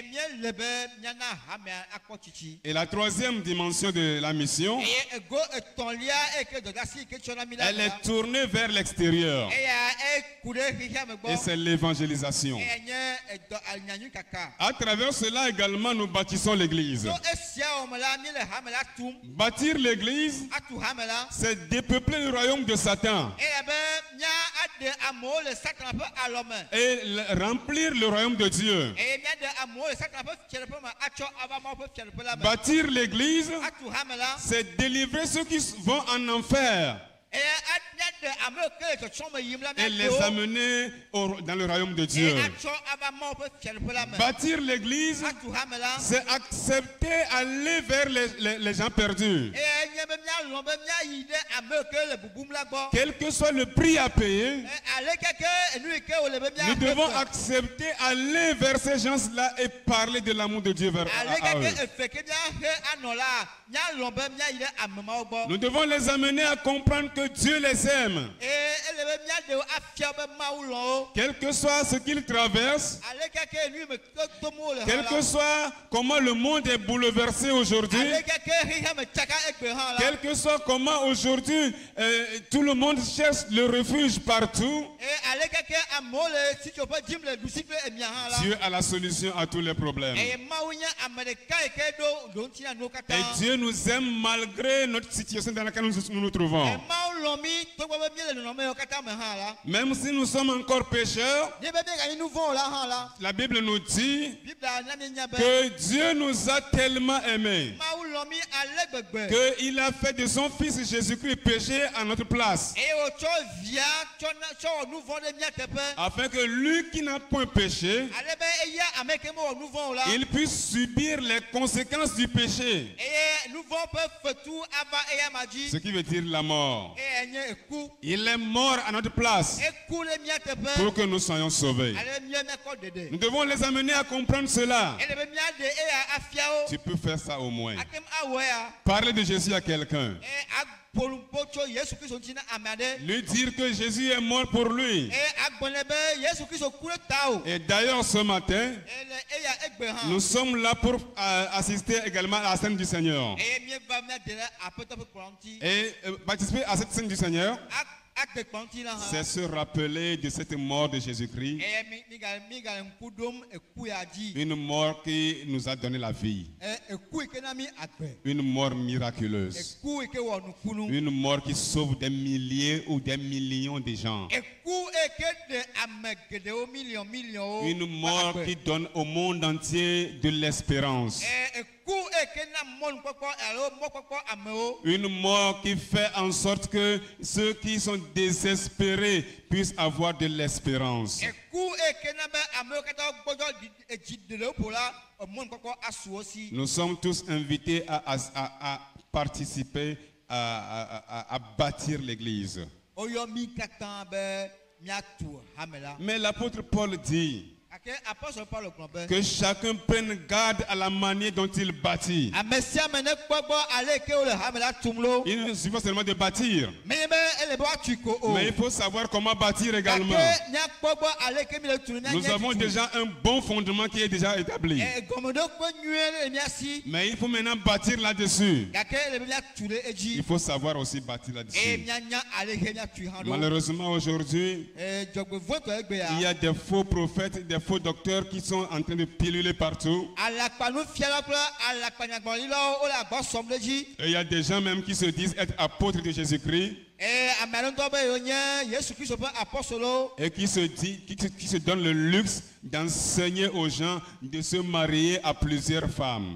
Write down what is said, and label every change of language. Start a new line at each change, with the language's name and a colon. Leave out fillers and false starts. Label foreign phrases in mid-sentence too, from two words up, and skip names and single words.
French: Et la troisième dimension de la mission, elle est tournée vers l'extérieur. Et c'est l'évangélisation. À travers cela également, nous bâtissons l'église. l'église.
Ewe: to esia wɔme la mi le hame la tum
French: Bâtir l'église,
Ewe: atu hame la
French: c'est dépeupler le royaume de Satan
Ewe: eya be mía ade amewo le Satan ƒe alɔ me
French: et remplir le royaume de Dieu.
Ewe: eye mía de amewo le Satan ƒe fiaɖeƒe me atsɔ ava Mawu ƒe fiaɖeƒe la me
French: Bâtir l'église,
Ewe: atu hame la
French: c'est délivrer ceux qui vont en enfer
Ewe: eye mía de ame ke le tsɔtsɔ me yim la
French: et
Ewe: mía
French: les
Ewe: de wo
French: amener dans le royaume de Dieu.
Ewe: eye atsɔ ava Mawu ƒe fiaɖeƒe la me
French: Bâtir l'église,
Ewe: atu hame la
French: c'est accepter aller vers les gens perdus.
Ewe: eye nye be mía lɔ̃ be mía yi ɖe ame ke le bubum la gbɔ
French: Quel que soit le prix à payer,
Ewe: ale keke enu yi ke wòle be mía
French: nous devons
Ewe: fe.
French: accepter aller vers ces gens-là et parler de l'amour de Dieu vers
Ewe: ale
French: à eux.
Ewe: keke efe ke mía he anɔ la mía lɔ̃ be mía yi ɖe ame mawo gbɔ
French: Nous devons les amener à comprendre que Dieu les aime.
Ewe: eye ele be mía de wo afia be Mawu lɔ̃ wo
French: Quel que soit ce qu'ils traversent,
Ewe: ale keke enu yi me tom wo le
French: quel
Ewe: hã
French: que
Ewe: la
French: soit comment le monde est bouleversé aujourd'hui,
Ewe: ale keke xixe me tsaka egbe hã la
French: quel que soit comment aujourd'hui tout le monde cherche le refuge partout,
Ewe: eye ale keke amewo le sitsoƒe dzim le ɖusi kple emia hã la
French: Dieu a la solution à tous les problèmes.
Ewe: eye Mawu nye ame ɖeka yi ke ɖo ŋuti na nuwo katã
French: Et Dieu nous aime malgré notre situation dans laquelle nous nous trouvons.
Ewe: Mawu lɔ̃ mi togbɔ be mí le nɔnɔme yiwo katã me hã la
French: Même si nous sommes encore pécheurs,
Ewe: nye be míeganyi nu vɔ̃ o la hã la
French: la Bible nous dit
Ewe: Biblia na míenya be
French: que Dieu nous a tellement aimés
Ewe: Mawu lɔ̃ mi ale gbegbe
French: qu'il a fait de son Fils Jésus-Christ pécher à notre place,
Ewe: eye wòtsɔ via tsɔ wɔ nu vɔ̃ ɖe mía teƒe
French: afin que lui qui n'a point péché,
Ewe: ale be eya ame ke mewɔ nu vɔ̃ o la
French: il puisse subir les conséquences du péché,
Ewe: eye nu vɔ̃ ƒe fetu ava eya ma dzi
French: ce qui veut dire la mort.
Ewe: eye nye eku
French: Il est mort à notre place
Ewe: eku le mía teƒe
French: pour que nous soyons sauvés.
Ewe: ale be mía míakɔ ɖeɖe
French: Nous devons les amener à comprendre cela.
Ewe: ele be mía ɖe eya afia wo
French: Tu peux faire ça au moins.
Ewe: atem awɔ ya
French: Parler de Jésus à quelqu'un.
Ewe: eye aƒolumpo tso Yesu Kristo ŋuti na ame aɖe
French: Lui dire que Jésus est mort pour lui.
Ewe: eye agblɔnɛ be Yesu Kristo ku ɖe tawò
French: Et d'ailleurs, ce matin,
Ewe: ele eya egbe hã
French: nous sommes là pour assister également à la scène du Seigneur.
Ewe: eye míeva míaɖe ɖe aƒetɔ ƒe kplɔ̃ ŋuti
French: Et participer à cette scène du Seigneur,
Ewe: ade kplɔ̃ ŋuti la hã
French: c'est se rappeler de cette mort de Jésus-Christ,
Ewe: eye mígale ŋku ɖom eku ya dzi
French: une mort qui nous a donné la vie,
Ewe: eku yi ke na mí agbe
French: une mort miraculeuse,
Ewe: eku yi ke wɔ nukunu
French: une mort qui sauve des milliers ou des millions de gens,
Ewe: eku yi ke ɖe ame geɖewo miliɔnwo
French: une mort qui donne au monde entier de l'espérance.
Ewe: eku yi ke na mɔnukpɔkpɔ alo mɔkpɔkpɔ amewo
French: Une mort qui fait en sorte que ceux qui sont désespérés puissent avoir de l'espérance.
Ewe: eku yi ke na be amewo katã gbɔdzɔ edzi ɖeɖewo ƒo la mɔnukpɔkpɔ asu wo si
French: Nous sommes tous invités à participer à bâtir l'église.
Ewe: woyɔ mí katã be míatu hame la
French: Mais l'apôtre Paul dit
Ewe: gake apɔsɔl Paulo gblɔ be
French: que chacun prenne garde à la manière dont il bâtit.
Ewe: ame sia ame nekpɔ gbɔ ale ke wole hame la tum lo
French: Il ne suffit pas seulement de bâtir,
Ewe: menye be ele be woatui ko o
French: mais il faut savoir comment bâtir également.
Ewe: gake míakpɔ gbɔ ale ke mi le tu
French: Nous avons déjà un bon fondement qui est déjà établi.
Ewe: gɔmeɖokpe nyuie le mía si
French: Mais il faut maintenant bâtir là-dessus.
Ewe: gake ele be míatu ɖe edzi
French: Il faut savoir aussi bâtir
Ewe: eye
French: là-dessus.
Ewe: míanya ale ke míatui hã ɖo
French: Malheureusement, aujourd'hui,
Ewe: dzɔgbevɔtɔ egbe
French: il y
Ewe: ya
French: a des faux prophètes, des faux docteurs qui sont en train de piluler partout.
Ewe: alakpanufialawo kple alakpanyagbɔlilawo wole agbɔ sɔm ɖe dzi
French: Et il y a des gens même qui se disent être apôtres de Jésus-Christ
Ewe: eye ame aɖe ŋutɔ be yewo nye Yesu Kristo ƒe apɔstolowo
French: et qui se donnent le luxe d'enseigner aux gens de se marier à plusieurs femmes.